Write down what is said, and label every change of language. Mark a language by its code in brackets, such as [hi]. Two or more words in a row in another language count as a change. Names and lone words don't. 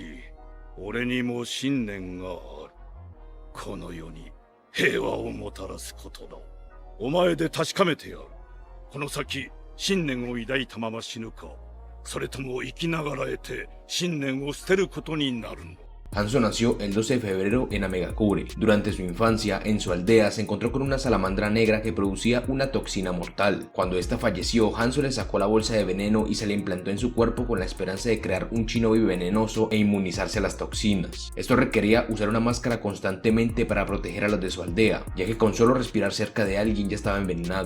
[ja] 俺にも信念がある。この世に平和をもたらすことだ。お前で確かめてやる。この先信念を抱いたまま死ぬか、それとも生きながらえて信念を捨てることになるの。 [es] Hanzo nació el 12 de febrero en Amegakure. Durante su infancia, en su aldea, se encontró con una salamandra negra que producía una toxina mortal. Cuando esta falleció, Hanzo le sacó la bolsa de veneno y se la implantó en su cuerpo con la esperanza de crear un shinobi venenoso e inmunizarse a las toxinas. Esto requería usar una máscara constantemente para proteger a los de su aldea, ya que con solo respirar cerca de alguien ya estaba envenenado.